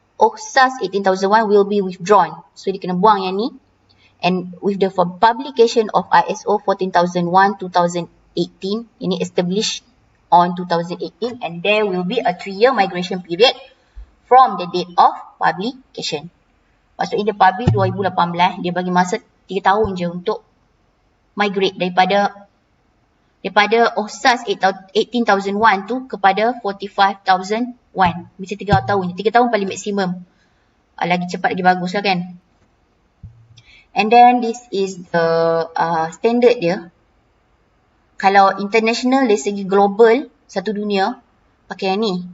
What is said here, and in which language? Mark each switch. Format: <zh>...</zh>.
<ms>OHSAS 18,001</ms> <en>will be withdrawn. So</en> <ms>dia kena buang yang ni.</ms> <en>And with the publication of ISO 14,001 2018, ini established on 2018 and there will be a 3-year migration period from the date of publication.</en> <ms>Maksudnya dia publish 2018, dia bagi masa 3 tahun je untuk migrate daripada OHSAS 18,001 tu kepada 45,001. Mesti 3 tahun. 3 tahun paling maksimum. Lagi cepat lagi bagus lah kan.</ms> <en>And then this is the standard dia.</en> <ms>Kalau international dari segi global, satu dunia, pakai yang ni.</ms>